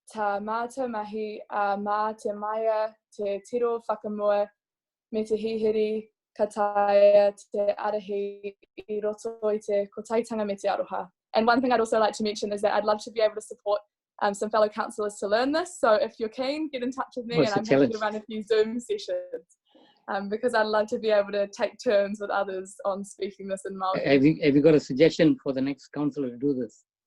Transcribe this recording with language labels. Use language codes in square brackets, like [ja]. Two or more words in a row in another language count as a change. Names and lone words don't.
[mi] tā mātou mahi mā te maia, te tiro whakamua, me te hihiri, ka taia, te arahi, I roto I te kotaitanga me te aroha. [en] And one thing I'd also like to mention is that I'd love to be able to support some fellow councillors to learn this. So if you're keen, get in touch with me, and I'm happy to run a few Zoom sessions because I'd love to be able to take turns with others on speaking this in Māori. Have you got a suggestion for the next councillor to do this?